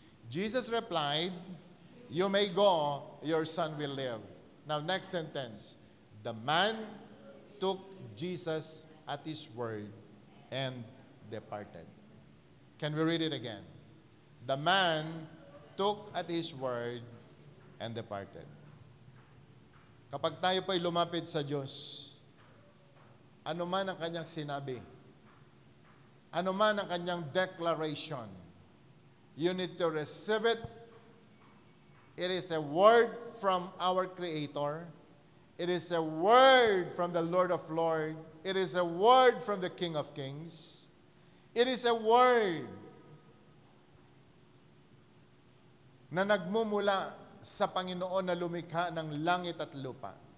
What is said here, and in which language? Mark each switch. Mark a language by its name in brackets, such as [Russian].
[English] Jesus replied, "You may go, your son will live." Now, next sentence. The man took Jesus at his word and departed. Can we read it again? The man took at his word and departed. [Filipino] Kapag tayo po'y lumapit sa Diyos, ano man ang kanyang sinabi, ano man ang kanyang declaration, [English] you need to receive it. It is a word from our Creator. It is a word from the Lord of Lords. It is a word from the King of Kings. It is a word [Filipino] na nagmumula sa Panginoon na lumikha ng langit at lupa.